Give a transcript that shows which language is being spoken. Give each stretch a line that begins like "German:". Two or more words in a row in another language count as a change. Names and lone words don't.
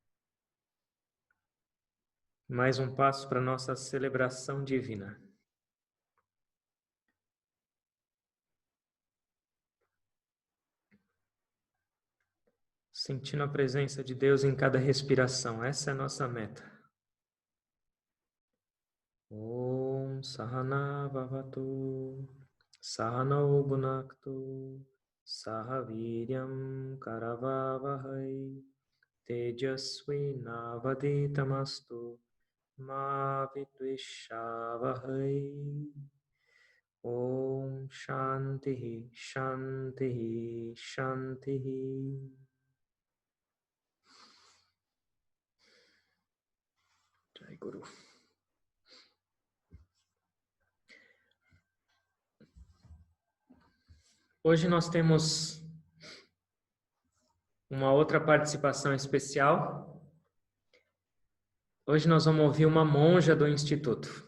Portuguese: Mais um passo para a nossa celebração divina. Sentindo a presença de Deus em cada respiração. Essa é a nossa meta.
Sanskrit: Om Sahana Bhavatu Sahano Bhunaktu Saha Viryam Karavavahai Tejasvi Navaditamastu Ma Vidvishavahai. Om Shanti Shanti Shanti. Jai Guru.
Portuguese: Hoje nós temos uma outra participação especial. Hoje nós vamos ouvir uma monja do Instituto.